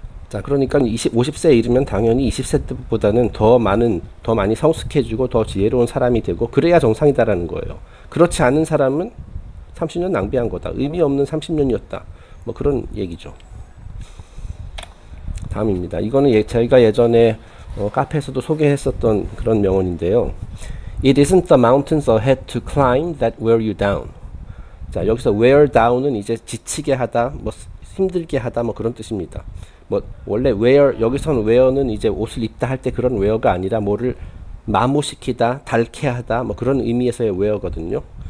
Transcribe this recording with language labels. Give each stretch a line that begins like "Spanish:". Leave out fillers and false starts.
Korean: 자, 그러니까 50세에 이르면 당연히 20세 때보다는 더 많이 성숙해지고 더 지혜로운 사람이 되고 그래야 정상이다라는 거예요. 그렇지 않은 사람은 30년 낭비한 거다. 의미 없는 30년이었다. 뭐 그런 얘기죠. 다음입니다. 이거는 저희가 예전에 카페에서도 소개했었던 그런 명언인데요.
English: It isn't the mountains ahead to climb that wear you down.
Korean: 자, 여기서 wear down은 이제 지치게 하다, 뭐 힘들게 하다, 뭐 그런 뜻입니다. 뭐 원래 wear, 여기서는 wear는 이제 옷을 입다 할 때 그런 wear가 아니라 뭐를 마모시키다, 닳게 하다, 뭐 그런 의미에서의 wear거든요.